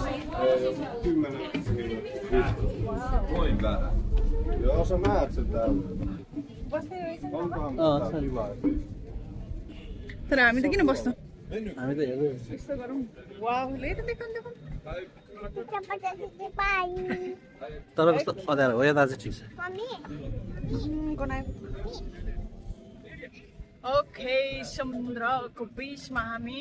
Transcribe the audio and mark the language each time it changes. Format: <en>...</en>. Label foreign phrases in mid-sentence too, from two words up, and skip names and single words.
<fi>10 Noin vähän. Joo, sä näet sen täällä. Onkohan mitään kivaa?</fi> <ne>तर हामी त किन बस्छौँ हामी त हेर्दै यस्तो गरौँ वाउ ले त देखौँ चप्पल पानी तर कस्तो अँध्यारो हो यता चाहिँ ठिक छ मम्मी ओके समुद्रको बिचमा हामी</ne>